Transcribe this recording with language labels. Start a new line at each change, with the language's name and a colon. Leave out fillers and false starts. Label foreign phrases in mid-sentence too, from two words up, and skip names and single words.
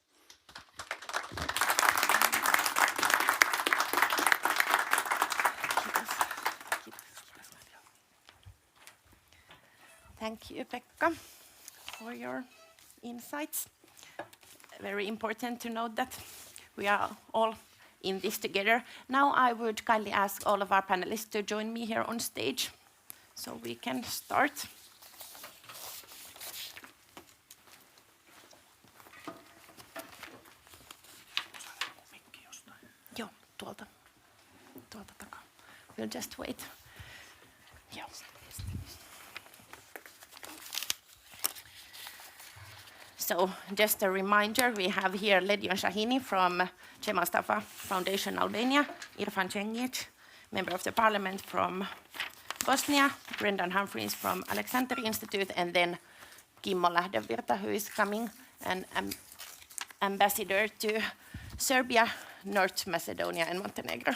English: Thank you, Pekka, for your insights. Very important to note that we are all in this together. Now I would kindly ask all of our panelists to join me here on stage so we can start.
Finnish: Joo, tuolta takaa.
English: We'll just wait. Joo. So just a reminder, we have here Ledion Shahini from Cemal Stafa Foundation Albania, Irfan Čengić, member of the parliament from Bosnia, Brendan Humphreys from Aleksanteri-instituutti, and then Kimmo Lähdevirta, who is coming, an ambassador to Serbia, North Macedonia, and Montenegro.